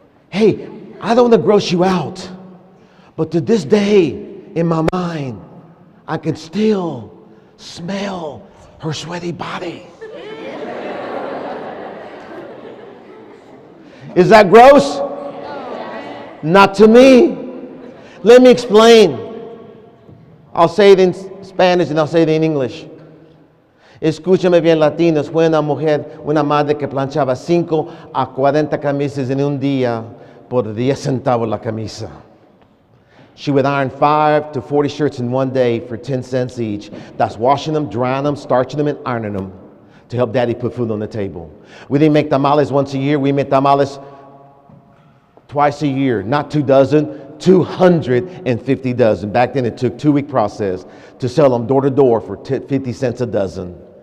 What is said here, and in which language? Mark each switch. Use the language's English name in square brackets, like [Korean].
[English] Hey, I don't want to gross you out, but to this day, in my mind, I can still smell her sweaty body. Is that gross? Not to me. Let me explain. I'll say it in Spanish and I'll say it in English. [Spanish] Escúchame bien, latinos. Fue una mujer, una madre que planchaba 5 a 40 camisas en un día por 10 centavos la camisa. [English] She would iron 5 to 40 shirts in one day for 10 cents each. That's washing them, drying them, starching them, and ironing them to help Daddy put food on the table. We didn't make tamales once a year. We made tamales twice a year. Not 2 dozen, 250 dozen. Back then it took a 2-week process to sell them door to door for 50 cents a dozen.